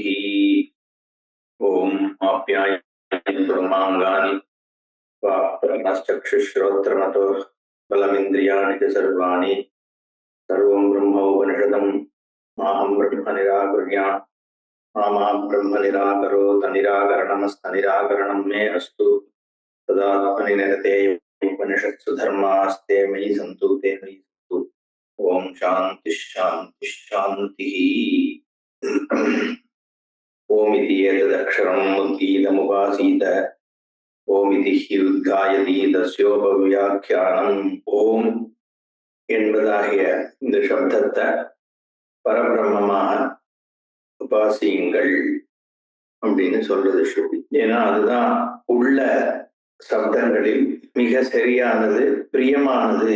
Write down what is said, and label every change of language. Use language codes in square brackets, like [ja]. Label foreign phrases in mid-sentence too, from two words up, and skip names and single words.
[sa] ओम आप्यायन्तु ममाङ्गानि वाक्प्राणश्चक्षुश्रोत्रमतो बलमिन्द्रियाणि च सर्वाणि सर्वं ब्रह्मोपनिषदं माहं ब्रह्म निराकुर्यात् मा ब्रह्म निराकरोत् निराकरणमस्तनिराकरणं मे अस्तु तदात्मनि निरते उपनिषत्सु धर्मास्ते मयि सन्तु ते मयि सन्तु। ओम शांति शांति शांति। ओमिति एतदक्षरम् उद्गीतमुपासीत ओमिति हि उद्गायति तस्योपव्याख्यानम्। [ta] ஓம் என்பதாகிய இந்த சப்தத்தை பரபிரம்மமாக உபாசியுங்கள் அப்படின்னு சொல்றது ஸ்ருதி. ஏன்னா அதுதான் உள்ள சப்தங்களில் மிக சரியானது, பிரியமானது.